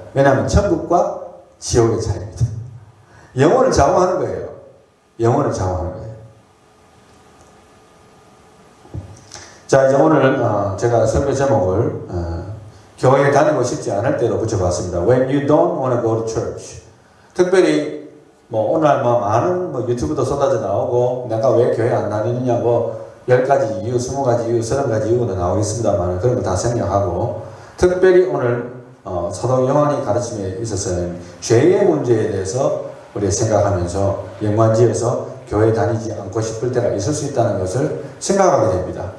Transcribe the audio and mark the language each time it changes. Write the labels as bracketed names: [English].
[Korean] 왜냐하면 천국과 지옥의 차이입니다. 영혼을 좌우하는 거예요. 영혼을 좌우하는 거예요. 자, 이제 오늘 제가 설교 제목을 교회에 다니고 싶지 않을 때로 붙여봤습니다. [English] When you don't want to go to church. [Korean] 특별히 오늘 많은 유튜브도 쏟아져 나오고 내가 왜 교회 안 다니느냐 10가지 이유, 20가지 이유, 30가지 이유도 나오겠습니다만 그런 거 다 생략하고 특별히 오늘 사도 요한이 가르침에 있어서는 죄의 문제에 대해서 우리가 생각하면서 연관지어서 교회 다니지 않고 싶을 때가 있을 수 있다는 것을 생각하게 됩니다.